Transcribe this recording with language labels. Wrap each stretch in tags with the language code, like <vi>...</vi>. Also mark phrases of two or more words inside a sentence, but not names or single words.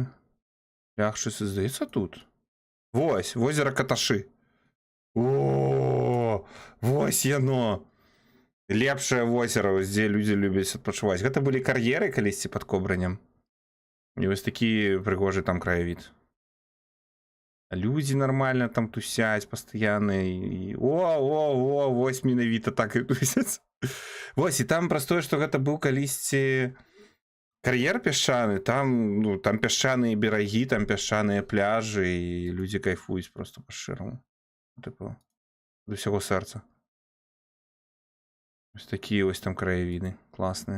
<be>Ляхчыцы, здаецца, тут. Вось, возера Каташы. Вось яно. Лепшае возера, дзе людзі любяць адпачываць. Гэта былі кар'еры калісьці пад Кобрынем. І вось такі прыгожы там краявід.</be> <ru>Люди нормально там тусять постоянно. О,</ru> <be>вось менавіта так і тусяць. Вось, і там простое, што гэта быў калісьці кар'ер пясчаны, там, ну, там пясчаныя берагі, там пясчаныя пляжы, і людзі кайфуюць просто па-шчыраму. Тыпу, ад усяго сэрца. Вось такія вось там краявіды класныя.</be>